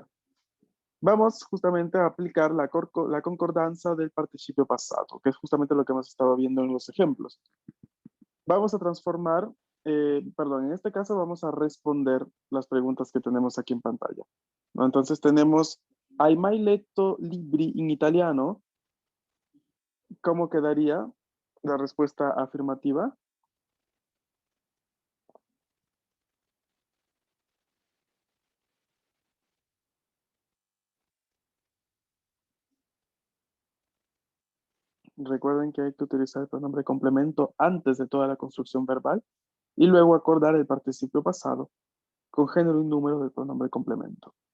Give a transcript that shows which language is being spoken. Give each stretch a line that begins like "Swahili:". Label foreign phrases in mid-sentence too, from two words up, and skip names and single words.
Spanish: Vamos justamente a aplicar la concordancia del participio pasado, que es justamente lo que hemos estado viendo en los ejemplos. Vamos a transformar, perdón, en este caso vamos a responder las preguntas que tenemos aquí en pantalla, ¿no? Entonces tenemos,
Italian: hai mai letto libri in italiano?
Spanish: ¿Cómo quedaría la respuesta afirmativa? Recuerden que hay que utilizar el pronombre complemento antes de toda la construcción verbal y luego acordar el participio pasado con género y número del pronombre complemento.